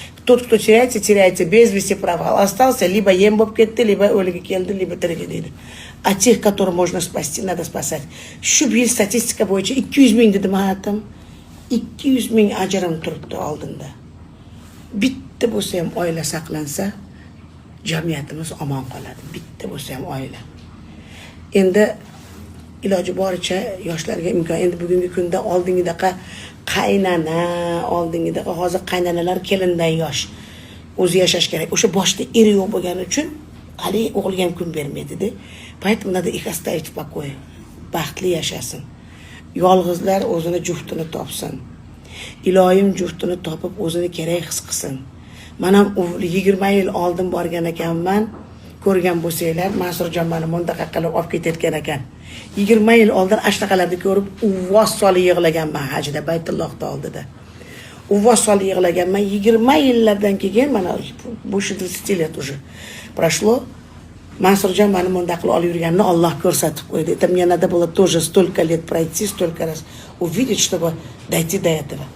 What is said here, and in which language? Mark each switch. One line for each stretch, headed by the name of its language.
Russian: Тот, кто теряется без вести пропал. Остался, либо ем
Uzbek: bo'lib ketdi,
Russian: либо
Uzbek: o'ligi keldi, либо tirigi deydi.
Russian: А тех, которых можно спасти, надо спасать.
Uzbek: Shu yil statistika bo'yicha 200 ming dedim hayotim. 200 ming ajrim turibdi oldinda. Bitta bo'lsa ham oila saqlansa, jamiyatimiz omon qoladi. Bitta bo'lsa ham oila. Endi iloji boricha yoshlarga imkon. Endi bugungi kunda oldingidaqa qaynana, oldingidaqa hozir qaynanalar kelindan yosh. O'zi yashash kerak. O'sha boshda eri yo'q bo'lgani uchun hali o'g'ilga ham kun bermaydi-da.
Russian: Поэтому надо их оставить в покое.
Uzbek: Baxtli yashasin. Yolg'izlar o'zini juftini topsin. Ilohim juftini topib o'zini kerak his qilsin. Men ham 20 yil oldin borgan ekanman. Ko'rgan bo'lsanglar, Mansurjon meni mundaqa qilib olib ketayotgan ekan. 20 yil oldin ashnaqalarni ko'rib, uvvos solib yig'laganman hajda, Baytullohda oldida. Uvvos solib yig'laganman. 20 yillardan keyin mana bu 30 yil
Russian: уже прошло.
Uzbek: Mansurjon meni mundaq qilib olib yurganini Alloh ko'rsatib qo'ydi.
Russian: Это мне надо было тоже столько лет пройти, столько раз увидеть, чтобы дойти до этого.